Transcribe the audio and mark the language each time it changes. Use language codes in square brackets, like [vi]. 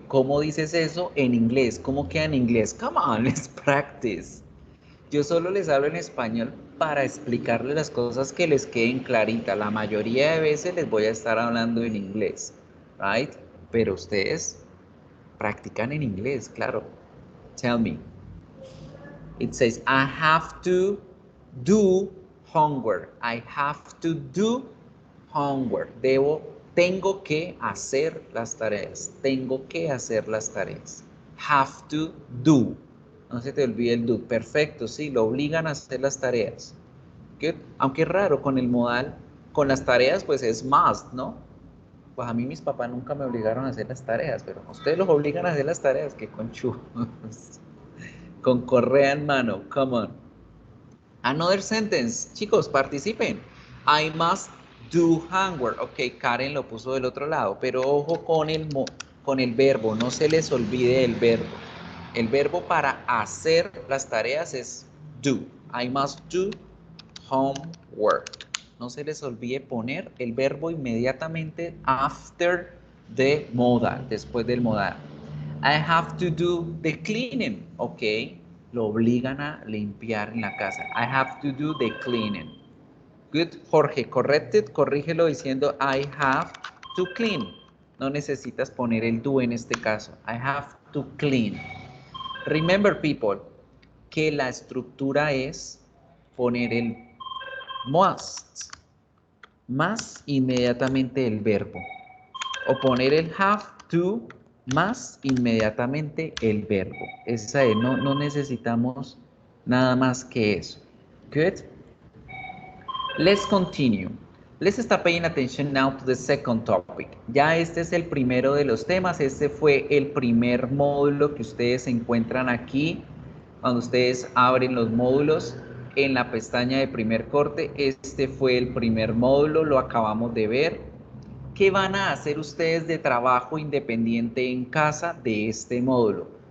[es] ¿Cómo dices eso en inglés? ¿Cómo queda en inglés? [en] Come on, let's practice. [es] Yo solo les hablo en español para explicarles las cosas que les queden claritas. La mayoría de veces les voy a estar hablando en inglés, right? Pero ustedes practican en inglés, claro. [en] Tell me. It says, I have to do homework. I have to do homework. [es] Tengo que hacer las tareas. Tengo que hacer las tareas. Have to do. No se te olvide el do. Perfecto, sí, lo obligan a hacer las tareas. Good. Aunque es raro con el modal, con las tareas pues es must, ¿no? Pues a mí mis papás nunca me obligaron a hacer las tareas, pero ustedes los obligan a hacer las tareas, que conchudos. Con correa en mano, [en] come on. Another sentence, [es] chicos, participen. [en] I must do homework. [es] Ok, Karen lo puso del otro lado, pero ojo con el verbo, no se les olvide el verbo. El verbo para hacer las tareas es do. [en] I must do homework. [es] No se les olvide poner el verbo inmediatamente [en] after the modal, [es] después del modal. [en] I have to do the cleaning. [es] Ok, lo obligan a limpiar en la casa. [en] I have to do the cleaning. [es] Good, Jorge, corrected, corrígelo diciendo [en] I have to clean. [es] No necesitas poner el do en este caso. [en] I have to clean. Remember, people, [es] que la estructura es poner el must más inmediatamente el verbo. O poner el have to más inmediatamente el verbo. Esa es, no necesitamos nada más que eso. [en] Good. Let's continue. Let's start paying attention now to the second topic. [es] Ya este es el primero de los temas. Este fue el primer módulo que ustedes encuentran aquí. Cuando ustedes abren los módulos en la pestaña de primer corte, este fue el primer módulo, lo acabamos de ver. ¿Qué van a hacer ustedes de trabajo independiente en casa de este módulo?